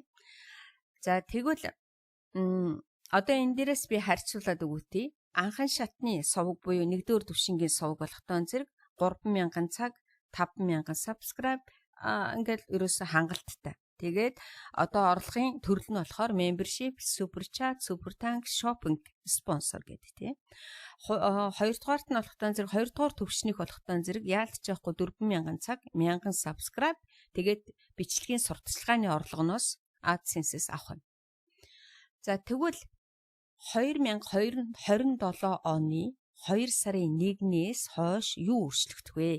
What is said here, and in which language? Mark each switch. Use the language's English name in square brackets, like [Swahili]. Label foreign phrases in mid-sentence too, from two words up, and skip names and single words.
[Mongolian] За тэгвэл одоо энэ дээрээс би харьцуулаад өгөөтий. Анхан шатны сувг буюу нэгдүгээр түвшингийн сувг болохтой зэрэг 3,000 цаг, 5,000 subscribe ингээл ерөөсө хангалттай. Тэгээд одоо орлогын төрөл нь болохоор [English] membership, super chat, super thanks, shopping, sponsor [Mongolian] гэдэг тийм. Хоёрдугаарт нь болохтой зэрэг хоёрдугаар төвшнийг болохтой зэрэг яалтч яахгүй 4,000 цаг, 1000 subscribe тэгээд бичлэгийн сурталчилгааны орлогоноос AdSense-с авах нь. За тэгвэл 2027 оны 2 сарын 1-ээс хойш юу өөрчлөгдөх вэ?